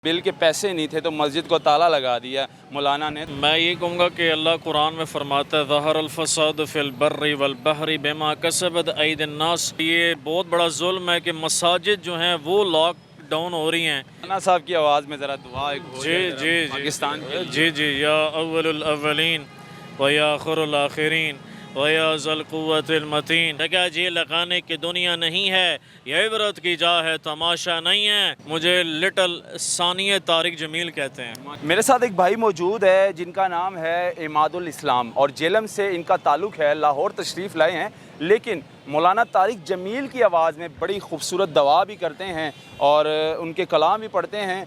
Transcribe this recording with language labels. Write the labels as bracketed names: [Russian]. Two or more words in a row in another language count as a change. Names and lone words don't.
[Urdu] بل کے پیسے نہیں تھے تو مسجد کو تالا لگا دیا مولانا نے. میں یہ کہوں گا کہ اللہ قرآن میں فرماتا ہے [Arabic] ظهر الفساد في البر والبحر بما كسبت أيدي الناس. [Urdu] یہ بہت بڑا ظلم ہے کہ مساجد جو ہیں وہ [English] lock down [Urdu] ہو رہی ہیں. مولانا صاحب کی آواز میں ذرا دعا ایک ہو जी जाए जी ذرا پاکستان کے لیے. جی جی [Arabic] يا أول الأولين ويا آخر الآخرين ويا ذا القوة المتين. [Urdu] جگہ یہ لگانے کی دنیا نہیں ہے، یہ عبرت کی جا ہے، تماشا نہیں ہے. مجھے لٹل ثانیہ طارق جمیل کہتے ہیں. میرے ساتھ ایک بھائی موجود ہے جن کا نام ہے عماد الاسلام اور جہلم سے ان کا تعلق ہے، لاہور تشریف لائے ہیں، لیکن مولانا طارق جمیل کی آواز میں بڑی خوبصورت دوا بھی کرتے ہیں اور ان کے کلام بھی پڑھتے ہیں.